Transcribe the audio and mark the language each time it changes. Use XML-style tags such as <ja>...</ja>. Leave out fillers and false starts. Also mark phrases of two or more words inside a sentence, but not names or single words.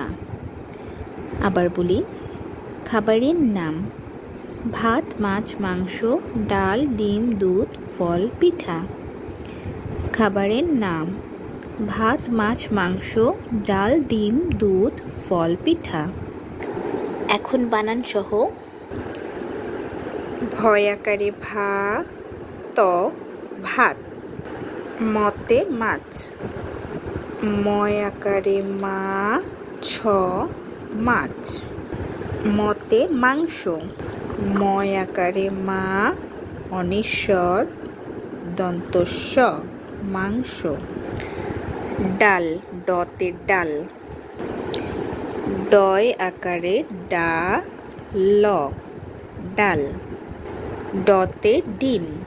<bn>আবার বলি, খাবারের নাম: ভাত, মাছ, মাংস, ডাল, ডিম, দুধ, ফল, পিঠা। খাবারের নাম: ভাত, মাছ, মাংস, ডাল, ডিম, দুধ, ফল, পিঠা। এখন বানান সহ: ভয় আকারে ভা, ত ভাত, মতে মাছ, ময় আকারে মা, ছ মাছ, মতে মাংস, ময় আকারে মা, অনিশ্বর, দন্তস্ব মাংস। ডাল, ডতে ডাল, ডয় আকারে ডা, ল ডাল, ডতে ডিম,</bn>